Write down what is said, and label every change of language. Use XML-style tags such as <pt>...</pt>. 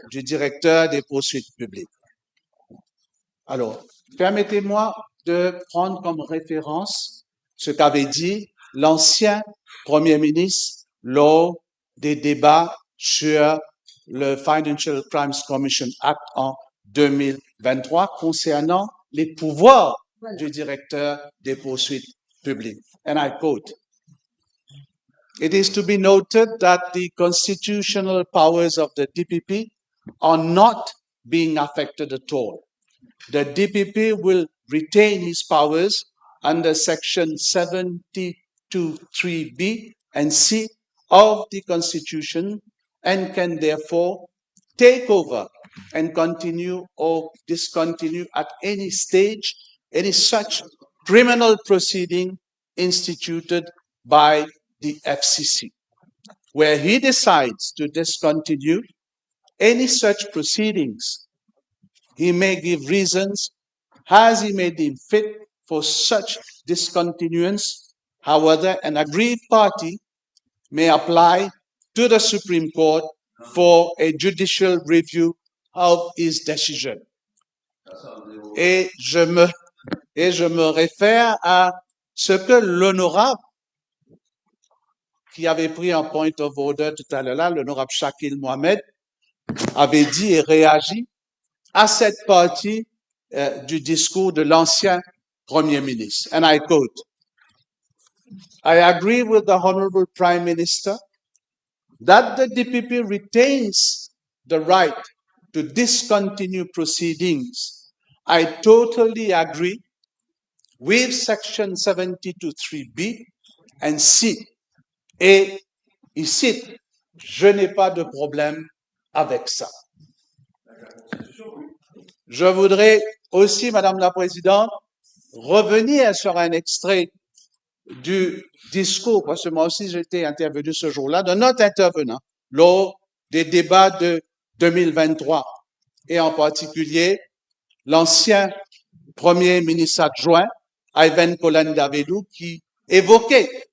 <fr>du directeur des poursuites publiques. Alors, permettez-moi de prendre comme référence ce qu'avait dit l'ancien Premier ministre lors des débats sur le Financial Crimes Commission Act en 2023 concernant les pouvoirs Voilà. du directeur des poursuites publiques.</fr> <en>And I quote, "It is to be noted that the constitutional powers of the DPP are not being affected at all. The DPP will retain his powers under Section 72(3)(b) and C of the Constitution and can therefore take over and continue or discontinue at any stage any such criminal proceeding instituted by the FCC. Where he decides to discontinue any such proceedings, he may give reasons as he may deem fit for such discontinuance. However, an aggrieved party may apply to the Supreme Court for a judicial review of his decision.</en> <fr>Et je me réfère à ce que l'honorable qui avait pris un</fr> <en>point of order</en> <fr>tout à l'heure, l'honorable Shakil Mohamed, avait dit et réagi à cette partie du discours de l'ancien Premier ministre.</fr> <en>And I quote, I agree with the Honorable Prime Minister that the DPP retains the right to discontinue proceedings. I totally agree with Section 72(3)(b and C.</en> <fr>Et ici, je n'ai pas de problème avec ça. Je voudrais aussi, Madame la Présidente, revenir sur un extrait du discours, parce que moi aussi j'étais intervenu ce jour-là, d'un autre intervenant lors des débats de 2023, et en particulier l'ancien Premier ministre adjoint, Ivan Kolandavedou, qui évoquait</fr>